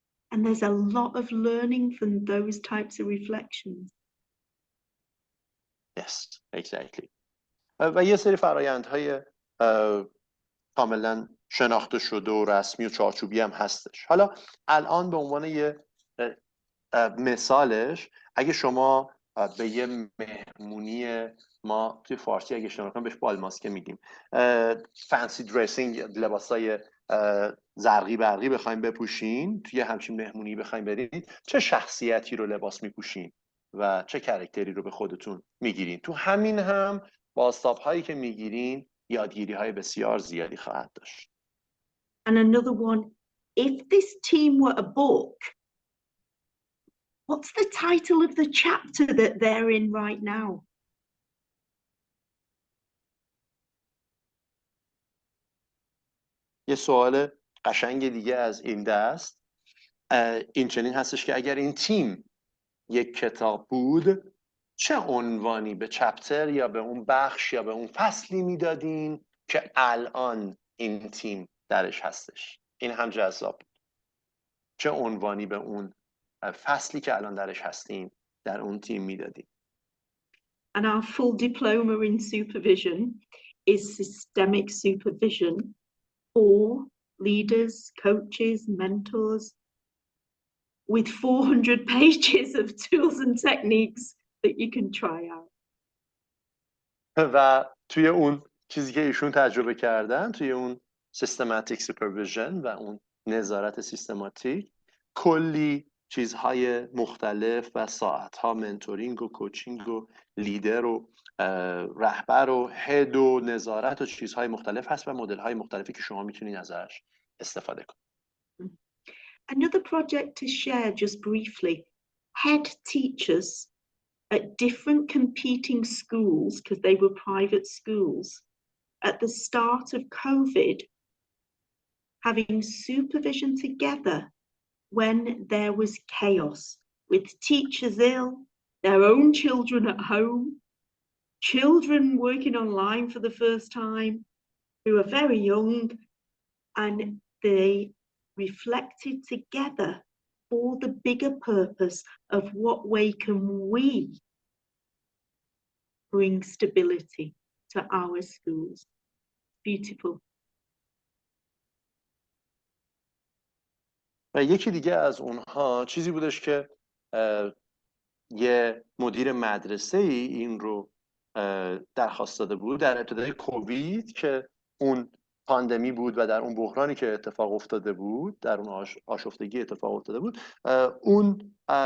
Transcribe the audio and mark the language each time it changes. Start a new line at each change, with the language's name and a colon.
English: And there's a lot of learning from those types of reflections. Yes, exactly.
Persian: و یه سری فرآیندهای کاملا شناخته شده و رسمی و چارچوبی هم هستش. حالا الان به عنوان یه مثالش اگه شما به یه مهمونی ما توی فارسی اگه اشتباه نکنم بهش بالماسکه میگیم، فنسی درسینگ، لباسای زرقی برقی بخوایم بپوشین، توی همچین مهمونی بخوایم برید، چه شخصیتی رو لباس میپوشین و چه کاراکتری رو به خودتون میگیرین؟ تو همین هم بازتاب هایی که میگیرین یادگیری های بسیار زیادی خواهد داشت.
English: And another one, if this team were a book, what's the title of the chapter that they're in right now?
Persian: یه سوال قشنگ دیگه از این دست این چنین هستش که اگر این تیم یک کتاب بود چه عنوانی به چپتر یا به اون بخش یا به اون فصلی میدادین که الان این تیم درش هستش؟ این هم جذاب بود. چه عنوانی به اون فصلی که الان درش هستیم در اون تیم میدادین؟
English: And our full diploma in supervision is systemic supervision for leaders, coaches, mentors, with 400 pages of tools and techniques that you can try out.
Persian: و توی اون چیزی که ایشون تجربه کردن، توی اون
English: systematic supervision
Persian: و اون نظارت سیستماتیک، کلی چیزهای مختلف و ساعتها منتورینگ و کوچینگ و لیدر و رهبر و هد و نظارت و چیزهای مختلف هست و مدل‌های مختلفی که شما میتونید ازش استفاده کنید.
English: Another project to share just briefly, head teachers at different competing schools, because they were private schools, at the start of COVID, having supervision together when there was chaos, with teachers ill, their own children at home, children working online for the first time, who are very young, and they reflected together for the bigger purpose of what way can we bring stability to our schools. Beautiful.
Persian: و یکی دیگه از اونها چیزی بودش که یه مدیر مدرسه ای این رو درخواست داده بود در ابتدای کووید که اون پاندمی بود و در اون بحرانی که اتفاق افتاده بود، در اون آشفتگی اتفاق افتاده بود، اون